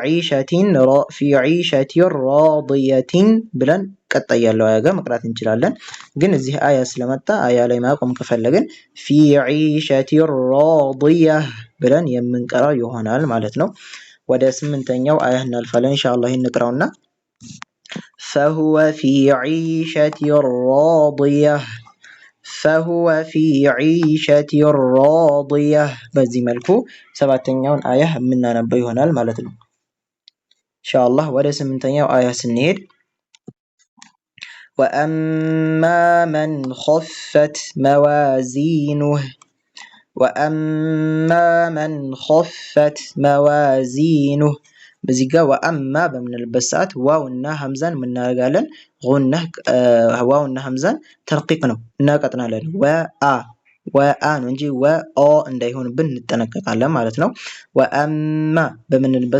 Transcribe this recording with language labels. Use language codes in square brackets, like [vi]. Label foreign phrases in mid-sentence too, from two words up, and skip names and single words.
[ar] عيشة راضية [am] ብለን ቀጣይ ያለው አያ ጋር መቅራት እንችላለን። ግን እዚህ አያ ስለመጣ አያ ላይ ማቆም ከፈለግን [ar] في عيشة راضية [am] ብለን የምንቀራው ይሆናል ማለት ነው። ወደ 8ኛው አያ እናልፋለን ኢንሻአላህ። ይሄን እንቅራውና [ar] فهو في عيشة [am] راضية በዚህ መልኩ 7ኛውን አያ የምናነበው ይሆናል ማለት ነው ኢንሻአላህ። ወደ 8ኛው አያ ስንሄድ [ar] وأما من خفت موازينه [am] በዚህ ጋር ወአማ በምንልበት ሰዓት ዋውና ሐምዛን ምናረጋለን ጉነህ ዋውና ሐምዛን ተርቂቅ ነው እናቀጥናለን። ወአ ነው እንጂ ወኦ እንዳይሆንብን እንጠነቀቃለን ማለት ነው። ወአማ በምንልበት